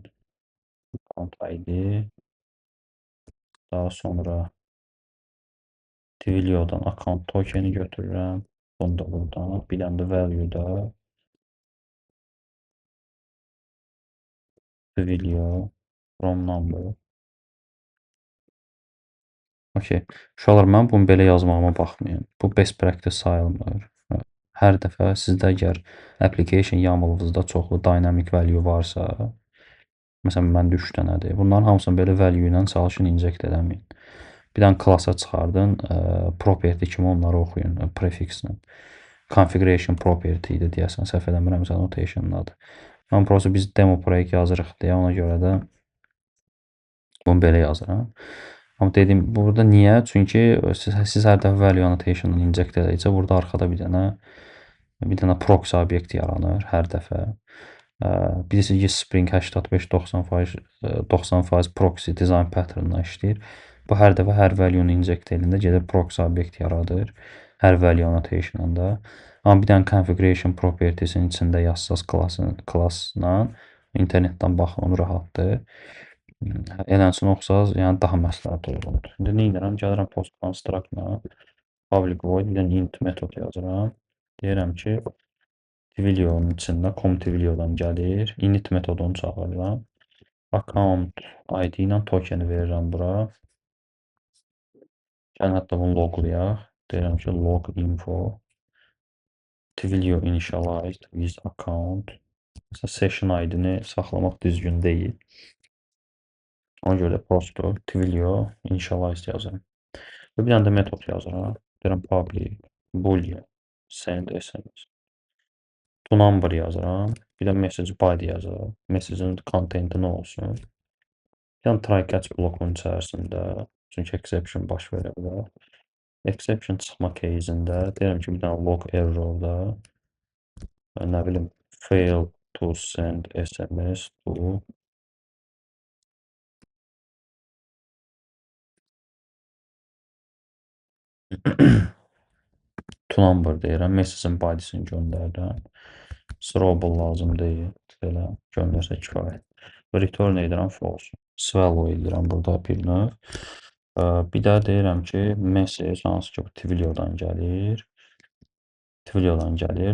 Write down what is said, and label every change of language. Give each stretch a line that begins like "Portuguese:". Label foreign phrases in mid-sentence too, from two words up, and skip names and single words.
English: Account ID.
Azerbaijani: Daha sonra Twilio-dan account tokeni götürürəm. Bunu da buradan. Bir dənə də value-da
English: Twilio from number.
Azerbaijani: Okey. Uşaqlar, mən bunu belə yazmağıma baxmayın. Bu
English: best practice
Azerbaijani: sayılmır. Hər dəfə sizdə əgər
English: application YAML-ınızda
Azerbaijani: çoxlu
English: dynamic value
Azerbaijani: varsa, məsələn, məndə 3 dənədir. Bunların hamısını belə value ilə çalışın inject eləməyin. Bir dənə klassa çıxardın, property kimi onları oxuyun, prefixlə.
English: Configuration property
Azerbaijani: idi deyəsən, səhv eləmirəmsə annotation-ın adı. Mən prosta biz demo projekt yazırıq deyə ona görə də bunu belə yazıram. Amma dedim, burada niyə? Çünki siz hər dəfə
English: value annotation-ı
Azerbaijani: inject edəcəksə, burada arxada bir dənə proxy obyekt yaranır hər dəfə. Bilirsiniz ki, Spring 85-90%
English: proxy design pattern-la
Azerbaijani: işləyir. Bu hər dəfə hər value-nu inject edəndə gedib proxy obyekt yaradır. Hər
English: value annotation-ında.
Azerbaijani: Amma bir dənə
English: configuration properties-in
Azerbaijani: içində yazsaz klassla internetdən baxın, rahatdır. Eləsin oxsaz, yəni daha məsləhət olur. İndi nə edirəm? Gəlirəm
English: post construct-la public void,
Azerbaijani: bir dənə int metod yazıram. Deyirəm ki, Twilio-nun içində com Twilio-dan gəlir. Init metodunu çağırıram. Account ID ilə tokeni verirəm bura. Gəlin hətta bunu loglayaq. Deyirəm ki,
English: log info Twilio initialized with account.
Azerbaijani: Mesela session ID-ni saxlamaq düzgün deyil. Ona görə prosto
English: Twilio initialized
Azerbaijani: yazıram. Və bir dənə də metod yazıram.
English: Deyirəm public boolean send SMS. To number
Azerbaijani: yazıram. Bir də
English: message body
Azerbaijani: yazıram. Message-in contenti nə olsun? Yəni
English: try catch
Azerbaijani: blokun içərisində, çünki exception baş verə bilər. Exception çıxma case'ində deyirəm ki, bir dənə
English: log errorda
Azerbaijani: nə bilim
English: fail to send SMS to number
Azerbaijani: deyirəm, message-in bodysini göndərirəm. Throwable lazım deyil, belə göndərsə kifayət. Return edirəm false. Swallow edirəm burada bir növ. Bir də deyirəm ki, message hansı ki, Twilio'dan gəlir. Twilio'dan gəlir.